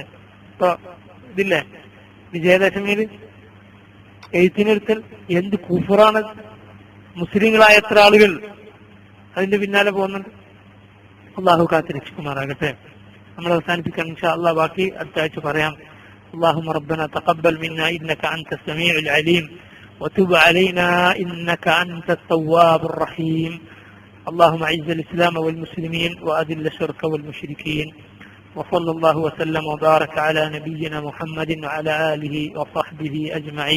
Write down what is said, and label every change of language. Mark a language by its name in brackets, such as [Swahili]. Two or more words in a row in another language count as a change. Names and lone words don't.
[Malayalam] ഇപ്പൊ ഇതില്ലേ വിജയദശമിയിൽ എഴുത്തിനിരുത്തൽ, എന്ത് കുഫറാണ്. മുസ്ലിങ്ങളായ എത്ര ആളുകൾ അതിന്റെ പിന്നാലെ പോകുന്നുണ്ട്. അള്ളാഹു കാത്തിരക്ഷിക്കുമാറാകട്ടെ. നമ്മൾ അവസാനിപ്പിക്കാൻ [Arabic] إن شاء الله, [Malayalam] ബാക്കി അടുത്ത ആഴ്ച പറയാം. [Arabic] اللهم ربنا تقبل منا إنك أنت السميع العليم وتب علينا إنك أنت التواب الرحيم. اللهم أعز الإسلام والمسلمين وأذل الشرك والمشركين. وصلى الله وسلم وبارك على نبينا محمد وعلى آله وصحبه أجمعين.